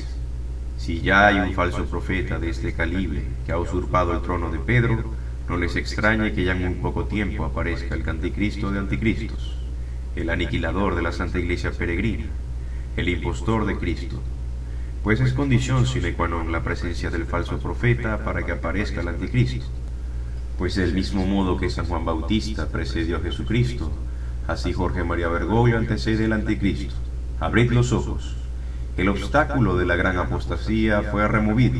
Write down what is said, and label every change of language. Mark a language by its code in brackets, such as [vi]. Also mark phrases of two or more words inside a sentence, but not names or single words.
[es] Si ya hay un falso profeta de este calibre que ha usurpado el trono de Pedro, no les extrañe que ya en muy poco tiempo aparezca el anticristo de anticristos, el aniquilador de la Santa Iglesia peregrina, el impostor de Cristo, pues es condición [la] sine qua non [es] la presencia del falso profeta para que aparezca el anticristo. Pues del mismo modo que San Juan Bautista precedió a Jesucristo, así Jorge María Bergoglio antecede al anticristo. Abrid los ojos. El obstáculo de la gran apostasía fue removido.